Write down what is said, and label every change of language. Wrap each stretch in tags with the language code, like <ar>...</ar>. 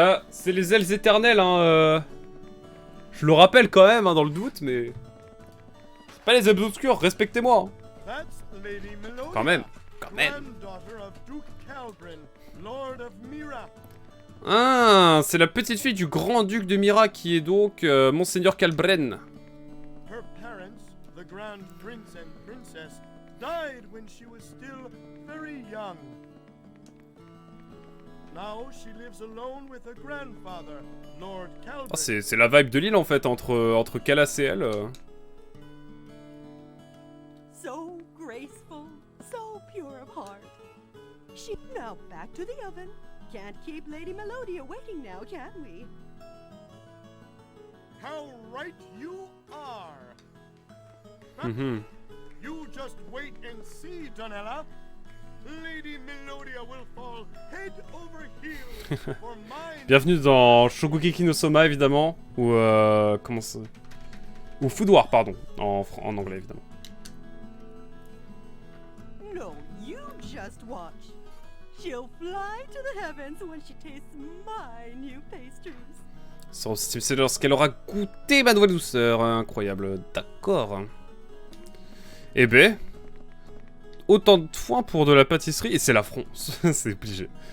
<fr>C'est les ailes éternelles, hein. Je le rappelle quand même, hein, dans le doute, mais... C'est pas les ailes obscures, respectez-moi. Hein.</fr> <en>That's Lady Melodia,</en> <fr>Quand même.</fr> <en>granddaughter of Duke Calbrin, Lord of Mira.</en> <fr>Ah, c'est la petite fille du grand-duc de Mira qui est donc Monseigneur Calbren.</fr> <en>Her parents, the Grand Prince and Princess, died when she was still very young. Now she lives alone with her grandfather, Lord Calvin.</en> <fr>Oh, c'est la vibe de l'île en fait, entre Calas et elle.</fr> <en>So graceful, so pure of heart. She now back to the oven. Can't keep Lady Melodia waiting now, can we? How right you are. You just wait and see, Donella. Lady Melodia will fall head over heels for mine.</en> <fr>Bienvenue dans Shokugeki no Soma évidemment, ou comment ça... Ou Food War, pardon, en anglais évidemment.</fr> <en>No, you just watch. She'll fly to the heavens when she tastes my new pastries.</en> <fr>C'est lorsqu'elle aura goûté ma nouvelle douceur, incroyable, d'accord. Eh ben, autant de foin pour de la pâtisserie, et c'est la France, c'est obligé.</fr>